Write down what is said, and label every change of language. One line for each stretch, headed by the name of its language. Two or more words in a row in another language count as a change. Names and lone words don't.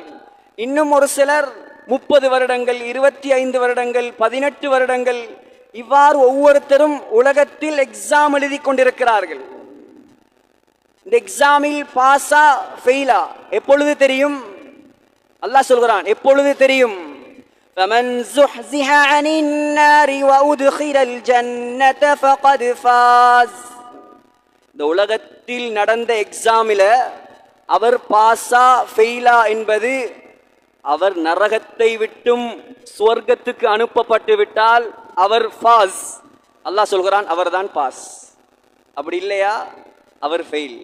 Tamil: இன்னும் ஒரு சிலர் 30 வருடங்கள், 25 வருடங்கள், 18 வருடங்கள், இவ்வாறு ஒவ்வொருத்தரும் உலகத்தில் எக்ஸாம் எழுதி கொண்டிருக்கிறார்கள். இந்த எக்ஸாமில் பாஸா ஃபெயிலா எப்பொழுது தெரியும்? அல்லாஹ் சொல்கிறான், எப்பொழுது தெரியும்?
Arabic: فَمَنْ زُحْزِحَ عَنِ النَّارِ وَأُدْخِلَ الْجَنَّةَ فَقَدْ فَازَ.
Tamil: இந்த உலகத்தில் நடந்த எக்ஸாமில் அவர் பாஸா ஃபெயிலா என்பது, அவர் நரகத்தை விட்டும் சுவர்க்கத்துக்கு அனுப்பப்பட்டு விட்டால் அவர் ஃபாஸ். அல்லாஹ் சொல்கிறான், அவர்தான் பாஸ். அப்படி இல்லையா அவர் ஃபெயில்.